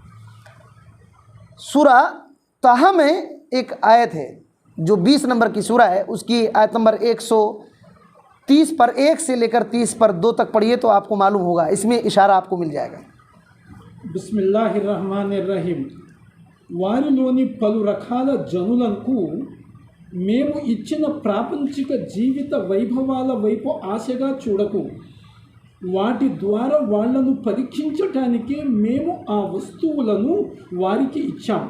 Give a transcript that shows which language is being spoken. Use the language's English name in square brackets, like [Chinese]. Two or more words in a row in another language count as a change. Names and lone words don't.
[Urdu] سورہ طٰہٰ میں ایک آیت ہے جو 20 نمبر کی سورہ ہے، اس کی آیت نمبر 130 پر 1 سے لے کر 30 پر 2 تک پڑھیے تو آپ کو معلوم ہوگا، اس میں اشارہ آپ کو مل جائے گا۔ [Arabic] بسم اللہ الرحمن الرحیم [Telugu] వారిలోని పలు రకాల జనులకు మేము ఇచ్చిన ప్రాపంచిక జీవిత వైభవాల వైపు ఆశగా చూడకు, వాటి ద్వారా వాళ్లను పరీక్షించటానికే మేము ఆ వస్తువులను వారికి ఇచ్చాం।